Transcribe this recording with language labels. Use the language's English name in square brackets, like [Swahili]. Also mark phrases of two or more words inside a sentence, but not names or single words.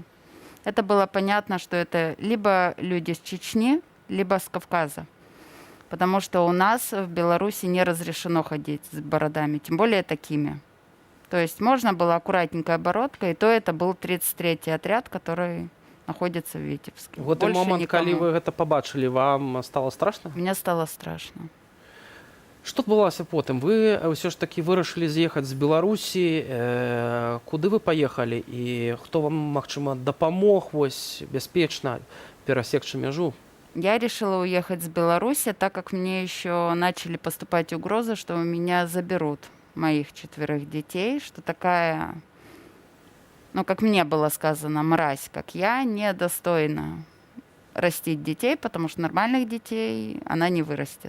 [Russian] Это было понятно, что это либо люди с Чечни, либо с Кавказа. Потому что у нас в Беларуси не разрешено ходить с бородами, тем более такими. То есть можно было аккуратненькая бородка, и то это был 33-й отряд, который находится в Витебске. [Belarusian] Вот і момант, калі вы гэта пабачылі, вам стало страшна? [Russian] Мне стало страшно. [Belarusian] Што адбылося потым? Вы ўсё ж такі вырашылі з'ехаць з Беларусі. Куды вы паехалі? І хто вам, магчыма, дапамог вось бяспечна перасекчы мяжу? [Russian] Я решила уехать с Беларуси, так как мне еще начали поступать угрозы, что у меня заберут моих 4 детей, что такая, ну, как мне было сказано, мразь, как я, недостойна растить детей, потому что нормальных детей она не вырастет.